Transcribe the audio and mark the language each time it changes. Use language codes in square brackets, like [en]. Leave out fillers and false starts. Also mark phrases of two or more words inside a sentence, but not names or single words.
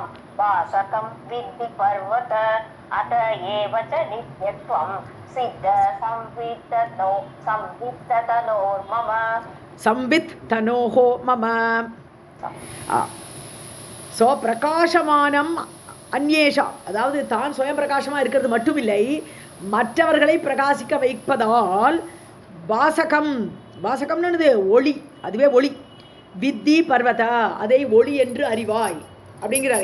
[sa] वासकं विद्धि पर्वत अत एव च नित्यत्वं सिद्ध संवित्ततनोर्मम. संवित् तनोः मम. [ta] ஸோ [sa] प्रकाशमानम् अन्येषाम्, [ta] அதாவது தான் சுயம் பிரகாசமாக இருக்கிறது மட்டுமில்லை, மற்றவர்களை பிரகாசிக்க வைப்பதால் வாசகம், வாசகம்னு ஒளி, அதுவே ஒளி. [sa] विद्धि पर्वत, [ta] அதை ஒளி என்று அறிவாய் அப்படிங்கிறார்.